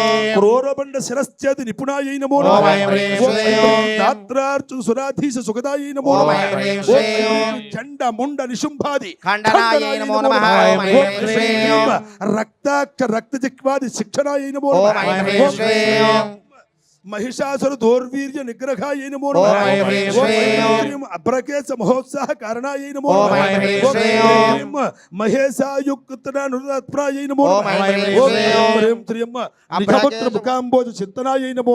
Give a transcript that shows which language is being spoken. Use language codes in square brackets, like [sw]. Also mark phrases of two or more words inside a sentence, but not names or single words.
[sa] క్రూరబండ శిరశ్చేతి నిపుణాయ నమో ఓం నమః ఐం హ్రీం ఓం ఐం శ్రీం హ్రీం దాత్రార్చు సురాధీశ సుఖదాయ నమో ఓం నమః ఐం హ్రీం ఓం ఐం శ్రీం హ్రీం చండ ముండ నిశుంభాది ఖండనాయ నమో నమః ఓం ఐం ఓం ఐం హ్రీం శ్రీం రక్తాక్ష రక్తజిహ్వాది శిక్షణాయ నమో ఓం నమః ఐం హ్రీం శ్రీం महिषासुर दौर्वीर्य निग्रहाय नमो ओम नमः ऐं ह्रीं ओम ऐं श्रीं ह्रीं अभ्रकेश महोत्साह कारणाय नमो ओम नमः ऐं ह्रीं ओम ऐं श्रीं ह्रीं महेशायुक्तनानुरात्प्राय नमो ओम नमः ऐं ह्रीं ओम श्रीं ऐं ह्रीं श्रीं निजपुत्र मुखाम्बोज चित्तनाय नमो